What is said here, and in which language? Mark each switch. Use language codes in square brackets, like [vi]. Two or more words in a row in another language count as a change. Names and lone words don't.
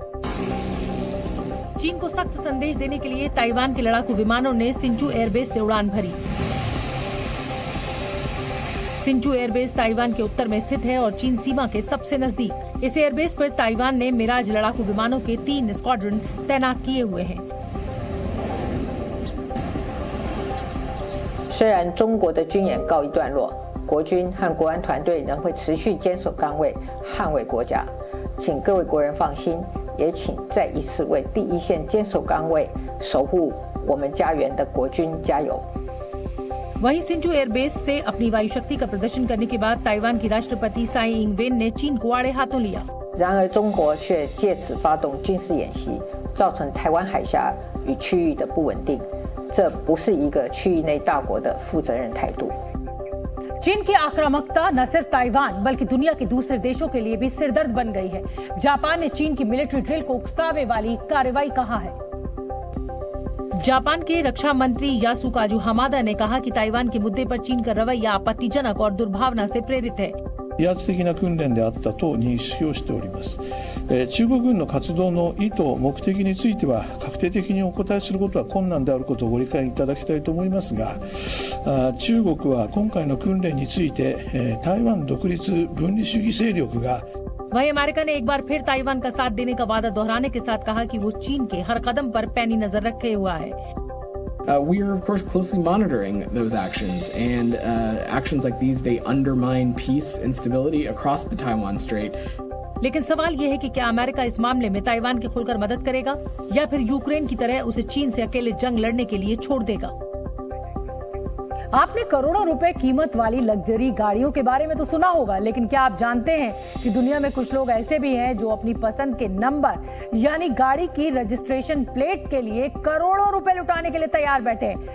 [hi] चीन को सख्त संदेश देने के लिए ताइवान के लड़ाकू विमानों ने सिंचू एयरबेस से उड़ान भरी। सिंचू एयरबेस ताइवान के उत्तर में स्थित है और चीन सीमा के सबसे नजदीक। इस एयरबेस पर ताइवान ने मिराज लड़ाकू विमानों के 3 स्क्वाड्रन तैनात किए हुए हैं। [zh] 虽然中国的军演告一段落，国军和国安团队仍会持续坚守岗位，捍卫国家。请各位国人放心，也请再一次为第一线坚守岗位、守护我们家园的国军加油。 [hi] वहीं सिंजू एयरबेस से अपनी वायु शक्ति का प्रदर्शन करने के बाद ताइवान की राष्ट्रपति साई इंग वेन ने चीन को आड़े हाथों लिया। [zh] 然而，中国却借此发动军事演习，造成台湾海峡与区域的不稳定，这不是一个区域内大国的负责任态度。 [hi] चीन की आक्रामकता न सिर्फ ताइवान बल्कि दुनिया के दूसरे देशों के लिए भी सिरदर्द बन गई है। जापान ने चीन की [en] military drill [hi] को उकसावे वाली कार्रवाई कहा है। जापान के रक्षा मंत्री यासुकाजु हामादा ने कहा कि ताइवान के मुद्दे पर चीन का रवैया आपत्तिजनक और दुर्भावना से प्रेरित है। [ja] 威圧的な訓練であったと認識をしております。中国軍の活動の意図、目的については確定的にお答えすることは困難であることをご理解いただきたいと思いますが、中国は今回の訓練について台湾独立分離主義勢力が [hi] वहीं अमेरिका ने एक बार फिर ताइवान का साथ देने का वादा दोहराने के साथ कहा कि वो चीन के हर कदम पर पैनी नजर रखे हुआ है। [en] We are, of course, closely monitoring those actions, and actions like these, they undermine peace and stability across the Taiwan Strait. [hi] लेकिन सवाल यह है कि क्या अमेरिका इस मामले में ताइवान की खुलकर मदद करेगा या फिर यूक्रेन की तरह उसे चीन से अकेले जंग लड़ने के लिए छोड़ देगा। आपने करोड़ों रुपए कीमत वाली लग्जरी गाड़ियों के बारे में तो सुना होगा, लेकिन क्या आप जानते हैं कि दुनिया में कुछ लोग ऐसे भी हैं जो अपनी पसंद के नंबर यानी गाड़ी की [en] registration plate [hi] के लिए करोड़ों रुपए लुटाने के लिए तैयार बैठे हैं।